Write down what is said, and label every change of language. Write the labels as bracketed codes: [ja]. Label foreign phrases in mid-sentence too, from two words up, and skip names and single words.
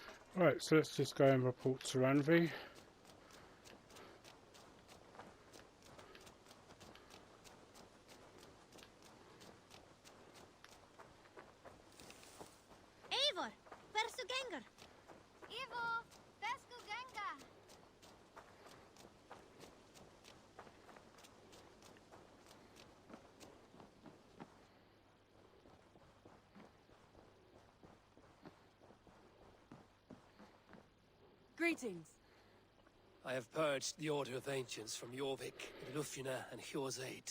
[en] Right, so let's just go and report to Ranvi. [is] Eivor, hversu gengur? Eivor, hversu gengur? [en] Greetings. I have purged the Order of Ancients from Jorvik, Lufina, and Hjor's aid.